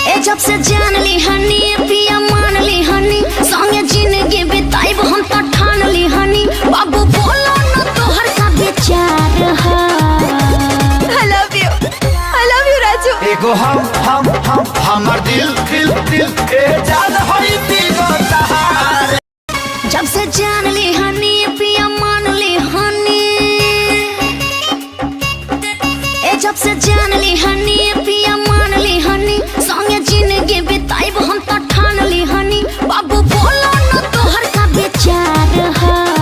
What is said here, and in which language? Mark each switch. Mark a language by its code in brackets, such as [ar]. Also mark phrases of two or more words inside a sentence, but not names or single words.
[bho] जब से जान ली हनी पिया मान ली हनी संगे जिंदगी बिताइब हम तो ठान ली हनी बाबू बोलो न तोहर का विचार है। [en] I love you राजू। [bho] एगो हम हमर दिल दिल दिल ए जान होई तीगो तहार। जब से जान ली हनी पिया मान ली हनी जब से जान ली हनी पिया मान ली हनी संगे जिंदगी बिताइब हम तो ठान ली हनी बाबू बोलो न तोहर का विचार है।